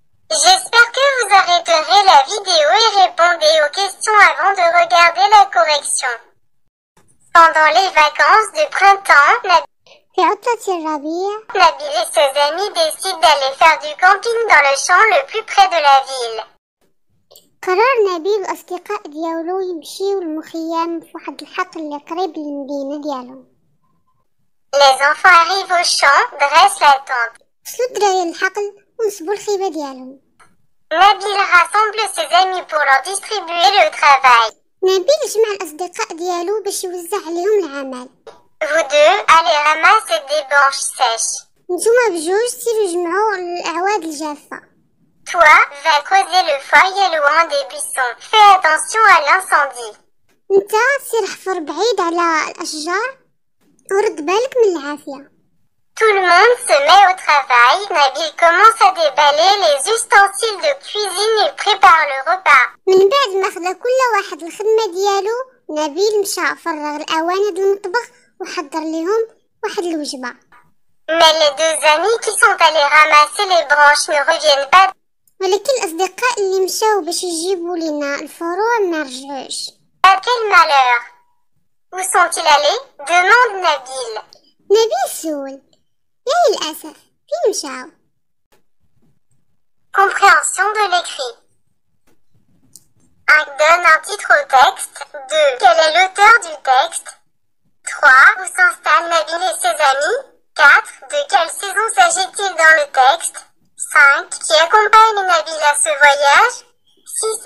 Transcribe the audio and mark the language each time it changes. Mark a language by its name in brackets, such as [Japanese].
[French] J'espère que vous arrêterez la vidéo et répondez aux questions avant de regarder la correction. Pendant les vacances de printemps, Nabil et ses amis décident d'aller faire du camping dans le champ le plus près de la ville. [Arabic] قرر نبيل والأصدقاء ديالو يمشيو للمخيم في واحد الحقل اللي قريب للمدينة ديالهم. [French] Les enfants arrivent au champ, dressent la tente. [Arabic] وصلوا الدراري للحقل ونصبوا الخيمة ديالهم. [French] Nabil rassemble ses amis pour leur distribuer le travail. [Arabic] نبيل جمع الأصدقاء ديالو باش يوزع عليهم العمل. [French] Vous deux, allez ramasser des branches sèches. [Arabic] نتوما بجوج سيروا جمعوا الأعواد الجافة. [French] Toi, va creuser le foyer loin des buissons. Fais attention à l'incendie. [Arabic] نتا سير حفر بعيد على الأشجار ورد بالك من العافية. [French] Tout le monde se met au travail. Nabil commence à déballer les ustensiles de cuisine et prépare le repas. [Arabic] من بعد ما خدا كل واحد الخدمة ديالو، نبيل مشى فرغ الأواني د المطبخ وحضر ليهم واحد الوجبة. [French] Mais les deux amis qui sont allés ramasser les branches ne reviennent pas. [Arabic] ولكن الأصدقاء اللي مشاو باش يجيبوا لنا الفروع ما رجعوش. [French] Ah, quel malheur! Où sont-ils allés? Demande Nabil. [Arabic] نبيل سول: يا للأسف فين مشاو؟ [French] Compréhension de l'écrit. 1. Donne un titre au texte. 2. Quel est l'auteur du texte? 3. Où s'installent Nabil et ses amis? 4. De quelle saison s'agit-il dans le texte? 5. Qui accompagne Nabil à ce voyage? 6.